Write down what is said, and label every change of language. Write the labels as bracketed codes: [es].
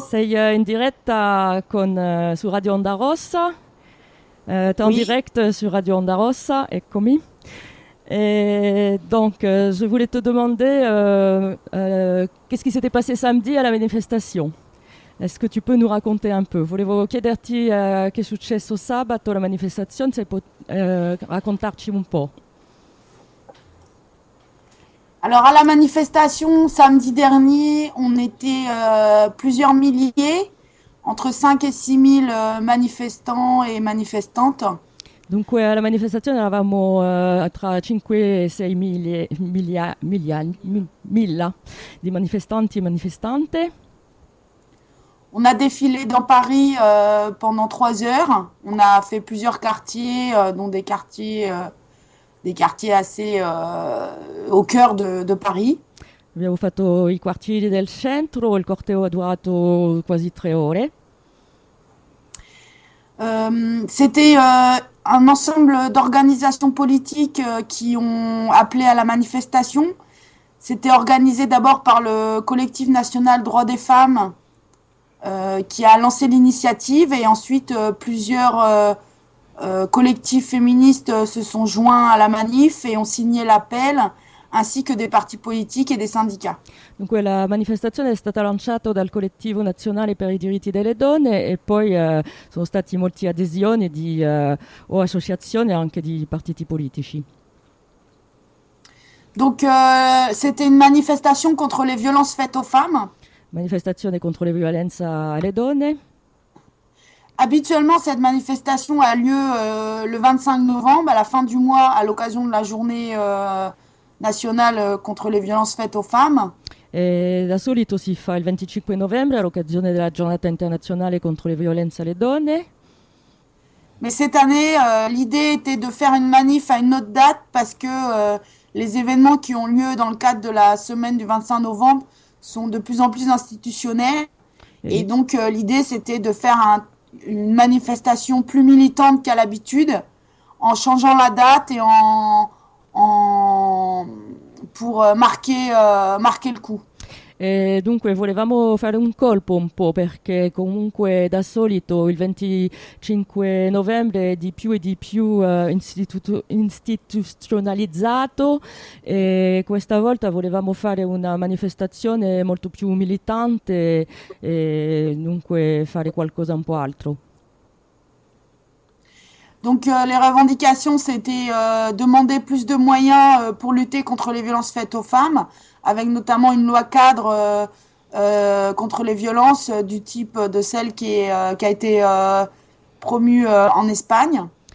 [it] Sei in diretta su Radio Onda Rossa. [fr] T'es en direct sur Radio Onda Rossa, [it] eccomi. [fr] Et donc, je voulais te demander qu'est-ce qui s'était passé samedi à la manifestation. Est-ce que tu peux nous raconter un peu? [it] Volevo chiederti che è successo sabato alla manifestazione, se puoi raccontarci un po'. [fr] Alors, à la manifestation samedi dernier, on était plusieurs milliers, entre 5 et 6 000 manifestants et manifestantes. [it] Dunque alla manifestazione eravamo tra 5 e 6 mila di manifestanti e manifestante. [fr] On a défilé dans Paris pendant 3 heures. On a fait plusieurs quartiers, dont des quartiers assez au cœur de Paris. [it] Abbiamo fatto i quartieri del centro, il corteo ha durato quasi 3 ore. [fr] C'était un ensemble d'organisations politiques qui ont appelé à la manifestation. C'était organisé d'abord par le collectif national Droits des Femmes qui a lancé l'initiative et ensuite plusieurs collectifs féministes se sont joints à la manif et ont signé l'appel, ainsi que des partis politiques et des syndicats. [it] Dunque la manifestazione è stata lanciata dal Collettivo Nazionale per i Diritti delle Donne e poi sono stati molti adesioni di o associazioni anche di partiti politici. [fr] Donc c'était une manifestation contre les violences faites aux femmes. [it] Manifestazione contro le violenze alle donne. [fr] Habituellement cette manifestation a lieu le 25 novembre, à la fin du mois, à l'occasion de la journée nationale contre les violences faites aux femmes. [it] E da solito si fa il 25 novembre all'occasione della giornata internazionale contro le violenze alle donne. [fr] Mais cette année, l'idée était de faire une manif à une autre date parce que les événements qui ont lieu dans le cadre de la semaine du 25 novembre sont de plus en plus institutionnels. Et donc l'idée, c'était de faire une manifestation plus militante qu'à l'habitude en changeant la date et pour marquer le coup. [it] E dunque volevamo fare un colpo un po' perché comunque da solito il 25 novembre è di più istituzionalizzato e questa volta volevamo fare una manifestazione molto più militante e dunque fare qualcosa un po' altro. [fr] Donc les revendications, c'était demander plus de moyens pour lutter contre les violences faites aux femmes, avec notamment une loi cadre contre les violences du type de celle qui a été promue en Espagne.